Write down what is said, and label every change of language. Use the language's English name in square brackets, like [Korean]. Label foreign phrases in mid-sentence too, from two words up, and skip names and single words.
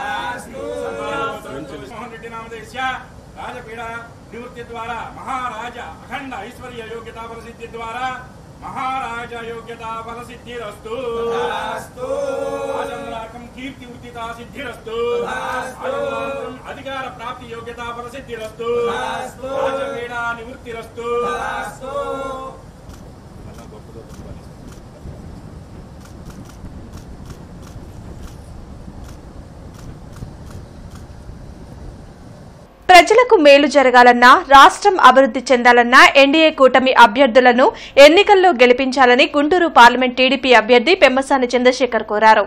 [Sanskrit] मोहन रेड्डी नामधेयस्य राजपीड़ा निवृत्ति द्वारा महाराज अखंड ऐश्वर्य योग्यता प्रसिद्धि द्वारा महाराज योग्यता फलसिद्धिरस्तु आजन्मकं कीर्ति उदिता सिद्धिरस्तु अधिकार प्राप्ति योग्यता फलसिद्धिरस्तु राजपीड़ा निवृत्तिरस्तु [Telugu] ప్రజలకు మేలు జరగాలన్నా రాష్ట్రం అభివృద్ధి చెందాలన్నా ఎన్డీఏ కూటమి అభ్యర్థులను ఎన్నికల్లో గెలిపించాలని గుంటూరు పార్లమెంట్ టీడీపీ అభ్యర్థి పెమ్మసాని చంద్రశేఖర్ కోరారు.